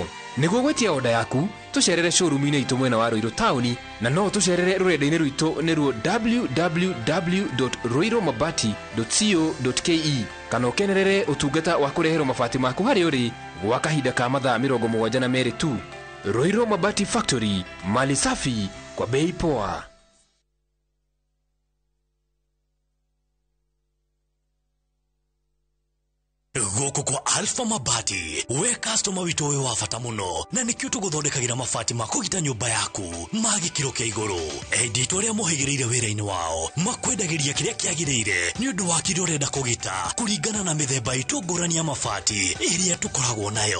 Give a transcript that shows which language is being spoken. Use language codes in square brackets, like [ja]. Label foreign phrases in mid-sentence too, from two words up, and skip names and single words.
[ki] Nĩguo gwetia oda yaku, tucerere showroom-inĩ itũ mwena wa Roiro Town na no tucerere rũrenda-inĩ rwitũ nĩruo www.roiromabati.co.ke kana ũkenerere ũtungata wa kũreherwo mabati maku harĩa ũrĩ gwa kahinda ka mathaa 72 tu. Roiro Mabati Factory, [sw] mali safi kwa bei poa. [ki] Goko kwa Alpha Mabati, we customer wito we wafata muno na nikio tuguthondekagira mabati ma kugita nyumba yaku magikiro kia iguru. Edito ria muhigireire wira-ini wao makwendagiria kiria kiagirire ni undu wa kiria urenda kugita kuringana na mithemba itu ngurani ya mabati iria tukoragwo nayo.